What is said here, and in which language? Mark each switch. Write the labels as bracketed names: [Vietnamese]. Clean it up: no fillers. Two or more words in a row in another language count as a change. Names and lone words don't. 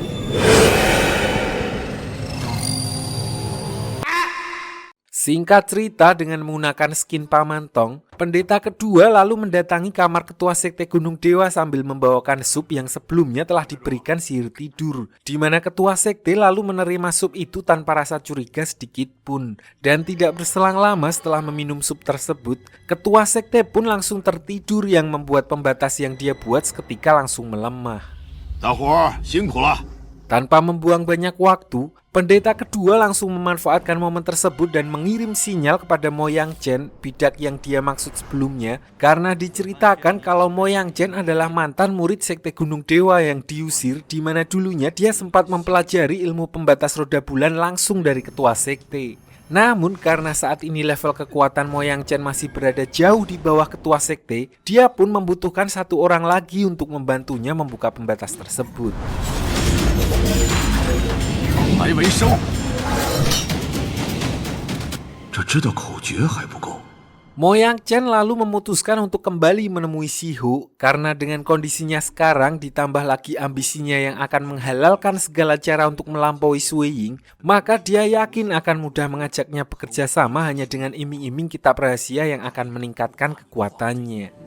[Indonesian] Singkat cerita, dengan menggunakan skin Paman Tong, pendeta kedua lalu mendatangi kamar ketua sekte Gunung Dewa sambil membawakan sup yang sebelumnya telah diberikan sihir tidur, di mana ketua sekte lalu menerima sup itu tanpa rasa curiga sedikit pun. Dan tidak berselang lama setelah meminum sup tersebut, ketua sekte pun langsung tertidur yang membuat pembatas yang dia buat seketika langsung melemah. [Chinese] 大伙儿辛苦了。 [Indonesian] Tanpa membuang banyak waktu, pendeta kedua langsung memanfaatkan momen tersebut dan mengirim sinyal kepada Mo Yang Chen, bidak yang dia maksud sebelumnya, karena diceritakan kalau Mo Yang Chen adalah mantan murid sekte Gunung Dewa yang diusir, di mana dulunya dia sempat mempelajari ilmu pembatas roda bulan langsung dari ketua sekte. Namun karena saat ini level kekuatan Mo Yang Chen masih berada jauh di bawah ketua sekte, dia pun membutuhkan satu orang lagi untuk membantunya membuka pembatas tersebut. [Chinese] 来为收。这知道口诀还不够。 [Indonesian] Mo Yang Chen lalu memutuskan untuk kembali menemui Shiho karena dengan kondisinya sekarang ditambah lagi ambisinya yang akan menghalalkan segala cara untuk melampaui Sui Ying, maka dia yakin akan mudah mengajaknya bekerja sama hanya dengan iming-iming kitab rahasia yang akan meningkatkan kekuatannya.